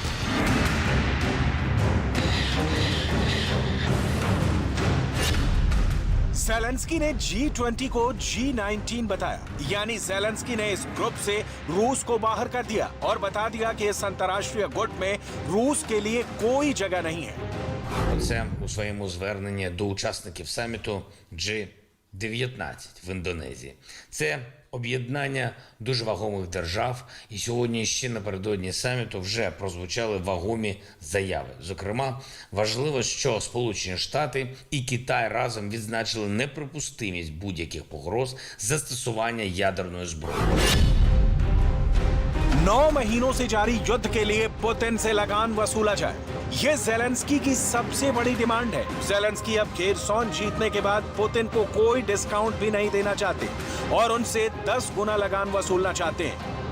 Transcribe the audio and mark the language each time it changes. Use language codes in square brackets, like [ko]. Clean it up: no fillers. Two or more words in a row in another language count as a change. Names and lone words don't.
[hi] ज़ेलेंस्की ने G20 को G19 बताया, यानी ज़ेलेंस्की ने इस ग्रुप से रूस को बाहर कर दिया और बता दिया कि इस अंतर्राष्ट्रीय गुट में रूस के लिए कोई जगह नहीं है। [uk] Це у своєму зверненні до учасників саміту G19 в Індонезії. Це об'єднання дуже вагомих держав, і сьогодні ще напередодні саміту вже прозвучали вагомі заяви. Зокрема, важливо, що Сполучені Штати і Китай разом відзначили неприпустимість будь-яких погроз застосування ядерної зброї. [hi] 9 महीनों से जारी युद्ध के लिए पुतिन से लगान वसूला जाए, ये ज़ेलेंस्की की सबसे बड़ी डिमांड है। ज़ेलेंस्की अब खेरसॉन जीतने के बाद पुतिन को कोई डिस्काउंट भी नहीं देना चाहते और उनसे 10 गुना लगान वसूलना चाहते हैं।